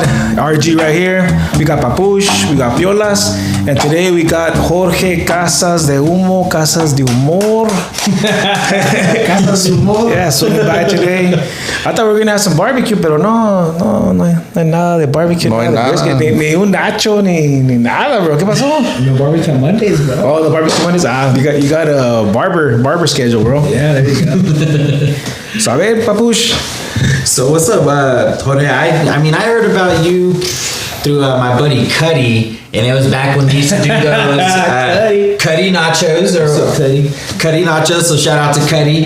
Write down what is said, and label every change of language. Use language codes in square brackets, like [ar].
[en] RG right here. We got Papush, we got Piolas, and today we got Jorge Casas de Humo, Casas de Humor. Casas de Humo. Yeah, so by today. I thought we were gonna have some barbecue, [es] pero no hay nada de barbecue. No hay nada. Ni un nacho, ni nada, bro. ¿Qué pasó? [en] No barbecue on Mondays, bro. Oh, the barbecue Mondays. You got a barber schedule, bro. Yeah, there you go. So, [es] a ver, [en] Papush. So what's up, Jorge? I mean, I heard about you through my buddy Cuddy, and it was back when we used to do those Cuddy nachos or Cuddy nachos. So shout out to Cuddy.